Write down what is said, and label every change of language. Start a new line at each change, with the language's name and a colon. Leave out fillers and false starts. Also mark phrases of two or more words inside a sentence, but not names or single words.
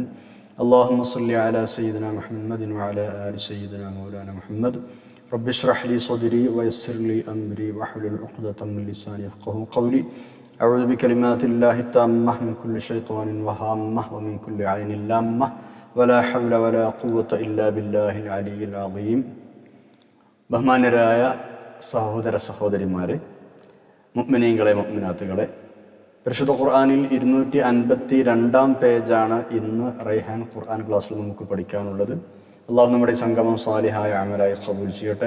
Arabic: اللهم صل على سيدنا محمد وعلى آل سيدنا مولانا محمد. رب اشرح لي صدري ويسر لي أمري واحلل عقدة من لساني يفقهوا قولي. أعوذ بكلمات الله التامة من كل شيطان وهامة ومن كل عين لامة ولا حول ولا قوة إلا بالله العلي العظيم.
Malayalam: ബഹുമാന്യരായ സഹോദര സഹോദരിമാരെ, മുഅ്മിനീങ്ങളെ മുഅ്മിനാത്തുകളെ, പരിശുദ്ധ ഖുർആനിൽ 252 പേജാണ് ഇന്ന് റൈഹാൻ ഖുർആൻ ക്ലാസ്സിൽ നമുക്ക് പഠിക്കാനുള്ളത്. അള്ളാഹു നമ്മുടെ സംഗമം സാലിഹായ അമലായി ഖബൂൽ ചെയ്യട്ടെ.